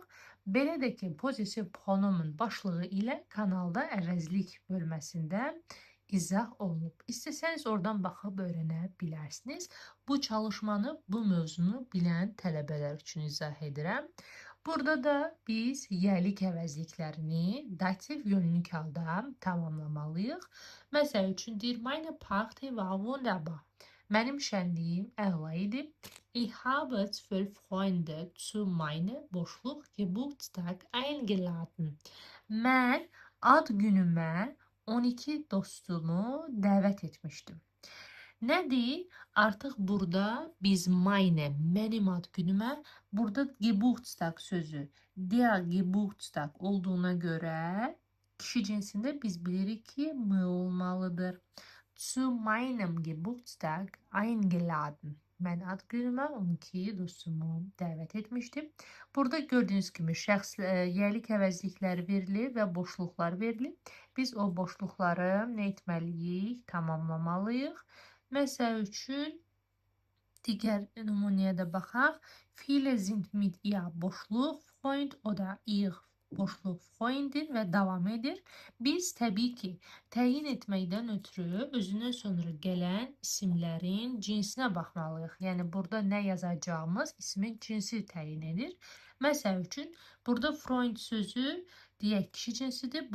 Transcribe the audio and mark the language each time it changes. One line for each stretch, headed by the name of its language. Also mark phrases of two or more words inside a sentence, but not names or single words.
Azerbaijani: Belə də ki, pozitiv pronomun başlığı ilə kanalda əvəzlik bölməsində izah olunub. İstəsəniz oradan baxıb öyrənə bilərsiniz. Bu çalışmanı, bu mövzunu bilən tələbələr üçün izah edirəm. Burada da biz yəlik əvəzliklərini dativ yönlük halda tamamlamalıyıq. Məsəl üçün, deyir,
German: meine Party war wunderbar.
Azerbaijani: Mənim şənliyim əla idi.
German: Ich habe 12 Freunde zu meine boşluq Geburtstag eingeladen.
Azerbaijani: Mən ad günümə 12 dostumu dəvət etmişdim. Nədir? Artıq burada biz meine, mənim ad günümə, burada Geburtstag sözü,
German: der Geburtstag
Azerbaijani: olduğuna görə kişi cinsində biz bilirik ki, m olmalıdır.
German: Zu meinem Geburtstag eingeladen.
Azerbaijani: Mən ad günümə 12 dostumu dəvət etmişdim. Burada gördüyünüz kimi şəxs yəlik əvəzlikləri verilir və boşluqlar verilir. Biz o boşluqları nə etməliyik? Tamamlamalıyıq. Məsəl üçün, digər nümunəyə də baxaq.
German: Viele sind mit ihr boşluq, Freund oder ihr boşluq Freundin
Azerbaijani: və davam edir. Biz təbii ki, təyin etməkdən ötürü özündən sonra gələn isimlərin cinsinə baxmalıyıq. Yəni burada nə yazacağımız ismin cinsi təyin edir. Məsəl üçün, burada Freund sözü deyək kişi cinsidir.